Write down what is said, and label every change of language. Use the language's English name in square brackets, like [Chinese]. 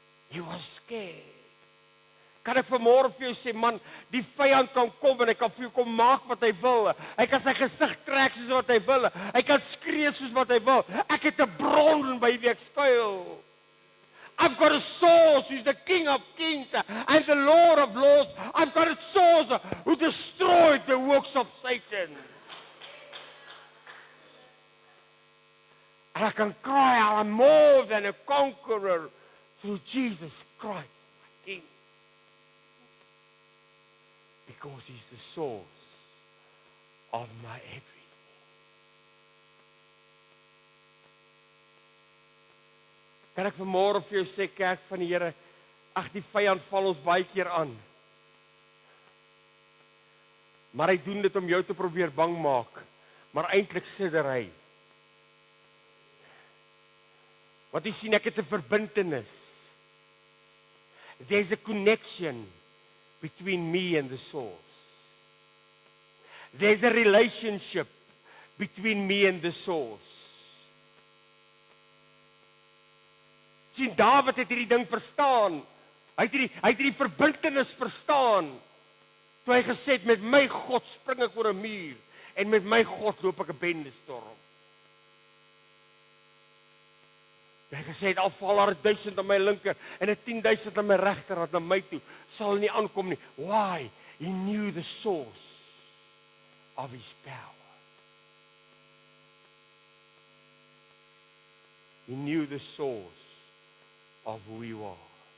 [English] He was scared. [Afrikaans] Kan ek vanmôre vir jou sê, man, die vyand kan kom en hy kan vir jou kom maak wat hy wil. Hy kan sy gesig trek soos wat hy wil. Hy kan skree soos wat hy wil. Ek het 'n bron by wie ek skuil. [English] I've got a source who's the King of Kings and the Lord of Lords. I've got a source who destroyed the works of Satan. And I can cry out, I'm more than a conqueror through Jesus Christ, my King. Because he's the source of my everything. [Afrikaans] Kan ek vanmôre vir jou sê, kerk van die Here, ag, die vyand val ons baie keer aan. Maar hy doen dit om jou te probeer bang maak, maar eintlik sidder hy. Want jy sien, ek het 'n verbintenis. [English] There's a connection between me and the source. There's a relationship between me and the source. [Afrikaans] Sien, Dawid het hierdie ding verstaan. Hy het hierdie verbintenis verstaan. Toe hy gesê het, met my God spring ek oor 'n muur en met my God loop ek 'n bendestorm. Hy gesê het, al val daar 1000 aan my linker en 10,000 aan my regterhand na my toe, sal nie aankom nie. [English] Why? He knew the source of his power. He knew the source of who you are.